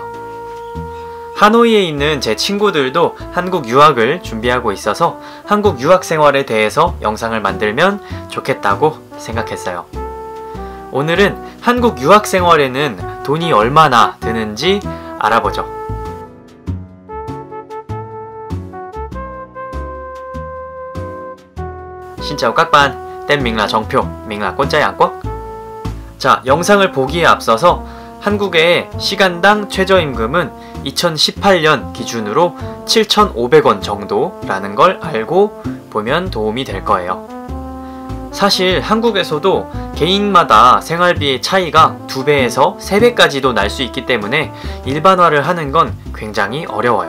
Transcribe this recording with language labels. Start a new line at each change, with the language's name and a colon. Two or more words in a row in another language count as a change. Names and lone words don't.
Korean: 하노이에 있는 제 친구들도 한국 유학을 준비하고 있어서 한국 유학 생활에 대해서 영상을 만들면 좋겠다고 생각했어요. 오늘은 한국 유학 생활에는 돈이 얼마나 드는지 알아보죠.
Vietnamese: Xin chào các bạn, tên mình là 정표, mình là con trai Hàn Quốc.
Korean: 자, 영상을 보기에 앞서서 한국의 시간당 최저임금은 2018년 기준으로 7,500원 정도라는 걸 알고 보면 도움이 될 거예요. 사실 한국에서도 개인마다 생활비의 차이가 2배에서 3배까지도 날 수 있기 때문에 일반화를 하는 건 굉장히 어려워요.